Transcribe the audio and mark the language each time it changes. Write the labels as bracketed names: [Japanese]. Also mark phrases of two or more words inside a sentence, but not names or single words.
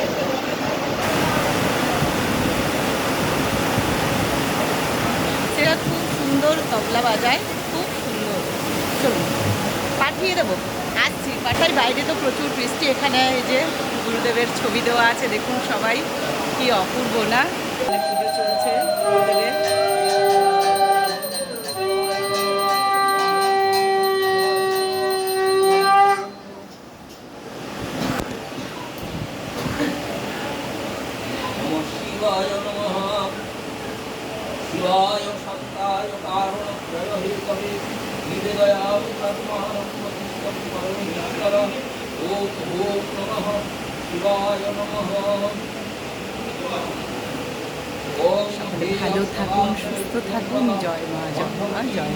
[Bangla] সেটা খুব সুন্দর তবলা বাজায়, খুব সুন্দর। চলুন পাঠিয়ে দেবো, আসছি পাঠাই। বাইরে তো প্রচুর বৃষ্টি, এখানে এই যে গুরুদেবের ছবি দেওয়া আছে, দেখুন সবাই, কি অপূর্ব না? পুজো চলছে গুরুদেবের। [Sanskrit] शिवाय नमः शिवाय शान्ताय कारुणप्रयहितवे निवेदयामि कर्माणं परमेश्वर। ॐ नमः शिवाय नमः। [Bangla] ভালো থাকুন, সুস্থ থাকুন। জয় মা, জয় মা, জয় মা।